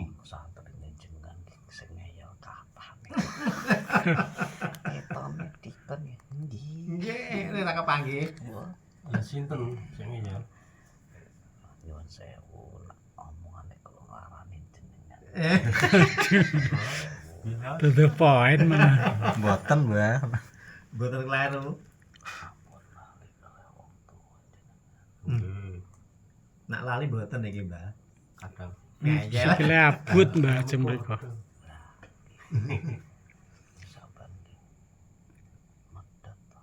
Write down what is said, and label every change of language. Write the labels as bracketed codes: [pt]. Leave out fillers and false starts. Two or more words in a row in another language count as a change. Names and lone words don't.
[jv] Santrine jenengan sing ngeyel kathah. Ketone diken ya. Nggih, nek tak kepanggih. Wah, Ya sinten sing ya. nyuwun sewu nak omongane kula nglarani jenengan. Ya, [en] To the point [jv] mana. Mboten, Mbah. Mboten kleru. Ampun lali kaya wong tuwa jenengan. nggih, Nak lali mboten iki, Mbah. kadang. Ngeyel. Sikile abut Mbah jeng mriko. Sabanding medhot to.